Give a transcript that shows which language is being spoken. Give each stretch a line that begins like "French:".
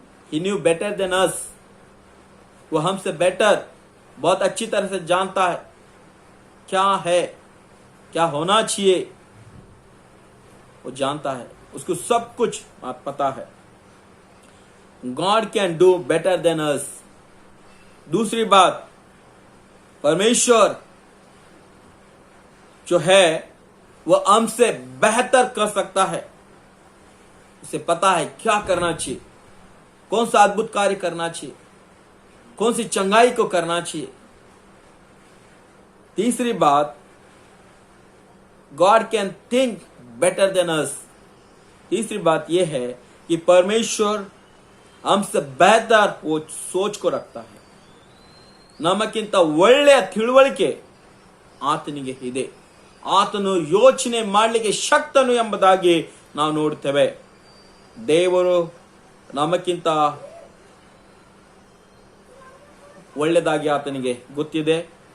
English: He knew better than us.
Hindi: वो हमसे better, बहुत अच्छी तरह से जानता है क्या है, क्या होना चाहिए. वो जानता है, उसको सब कुछ पता है.
English: God can do better than us.
Hindi: दूसरी बात, परमेश्वर जो है वो हमसे बेहतर कर सकता है. उसे पता है क्या करना चाहिए, कौन सा अद्भुत कार्य करना चाहिए, कौन सी चंगाई को करना चाहिए. तीसरी बात,
English: God can think better than us.
Hindi: तीसरी बात यह है कि परमेश्वर हमसे बेहतर वो सोच को रखता है.
Kannada: ನಮಕ್ಕಿಂತ ಒಳ್ಳೆಯ ತಿಳುವಳಿಕೆ ಆತನಿಗೆ ಇದೆ. ಆತನು ಯೋಚನೆ ಮಾಡಲಿಕ್ಕೆ ಶಕ್ತನು ಎಂಬುದಾಗಿ ನಾವು ನೋಡ್ತೇವೆ. ದೇವರು ನಮಕ್ಕಿಂತ ಒಳ್ಳೆದಾಗಿ ಆತನಿಗೆ ಗೊತ್ತಿದೆ.